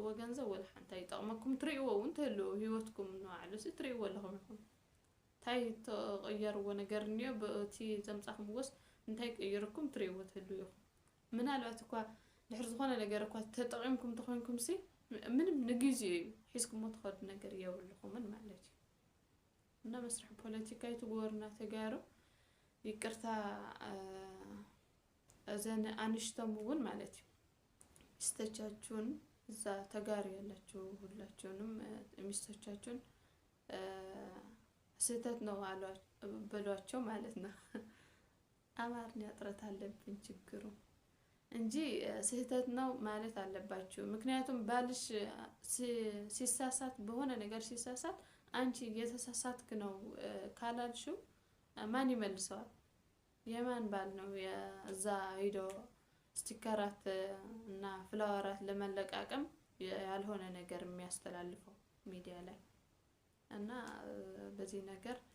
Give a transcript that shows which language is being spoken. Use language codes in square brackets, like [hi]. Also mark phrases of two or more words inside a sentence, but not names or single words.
[ti] ገንዘብ ወላ ሓንታ ይጠቕመኩም ትርእይዎ እውን ተህልዎ ህይወትኩም ንባዕሉሲ ትርእይዎ ኣለኹም ኢኹም እንታይ ተቐየርዎ ነገር እኒኦ በቲ ዘምጻኹም ወስ እንታይ ቀይርኩም ትርእይዎ ተህልዎ ኢኹም ምናልባት እኳ ድሕሪ ዝኾነ ነገር እኳ ተጠቒምኩም ተኾንኩም ሲ ምንም ንግዜኡ እዩ ሒዝኩሞ ትኸዱ ነገር የብልኹምን ማለት እዩ እና መስርሕ ፖለቲካ ይትግበሩና ተጋሩ ይቅርታ እዘን አንሽቶም እውን ማለት እዩ [am] ሚስቶቻችሁን እዛ ተጋሩ ያላችሁ ሁላችሁንም ሚስቶቻችሁን ስህተት ነው በሏቸው ማለት ነው አማርኛ ጥረት አለብን ችግሩ እንጂ ስህተት ነው ማለት አለባችሁ ምክንያቱም ባልሽ ሲሳሳት በሆነ ነገር ሲሳሳት አንቺ የተሳሳትክ ነው ካላልሽው ማን ይመልሰዋል የማን ባል ነው የዛ ሄዶ ስቲከራት እና ፍላወራት ለመለቃቀም ያልሆነ ነገር የሚያስተላልፈው ሚዲያ ላይ እና በዚህ ነገር